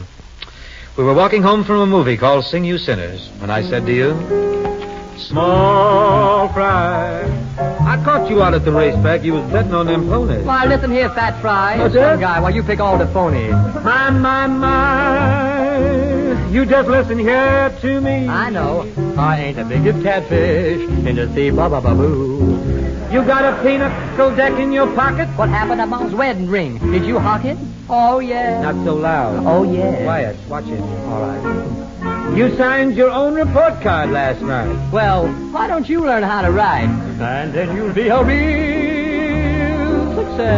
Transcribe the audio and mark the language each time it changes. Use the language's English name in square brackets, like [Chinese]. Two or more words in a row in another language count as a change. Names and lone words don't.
[English] We were walking home from a movie called Sing You Sinners, when I said to you, small fry. I caught you out at the racetrack. You was betting on them ponies. Why, listen here, fat fry. What's Some that? guy, while you pick all the phonies. My. You just listen here to me. I know. I ain't the biggest catfish in the sea, ba-ba-ba-boo. You got a pinochle deck in your pocket? What happened to Mom's wedding ring? Did you hock it? Oh, yeah. Not so loud. Oh, yeah. Quiet. Watch it. All right. You signed your own report card last night. Well, why don't you learn how to ride? And then you'll be a real success.